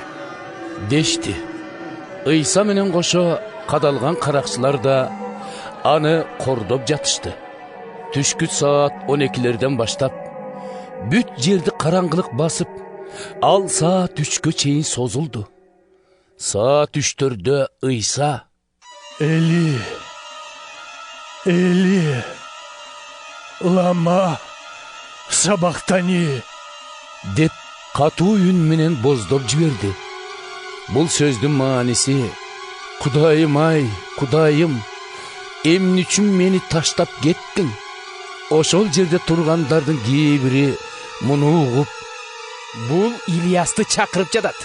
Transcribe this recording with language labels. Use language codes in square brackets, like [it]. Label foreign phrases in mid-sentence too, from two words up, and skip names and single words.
[ky] дешти. İsa менен кошо кадалган каракчылар да аны кордоп жатышты. Түшкү саат 12-лерден баштап бүт жерди караңгылык басып, ал саат 3-кө чейин созулду. Saat 3'törde İsa [arc] Eli, Eli, lama, sabaktani. [ky] dep katуу үн менен боздоп жиберди. Бул сөздүн маанisi Кудайым ай, Кудайым, эмне үчүн мени таштап кеттиң? Ошол жерде тургандардын кээ бири муну угуп, Бул Ильясты чакырып жатат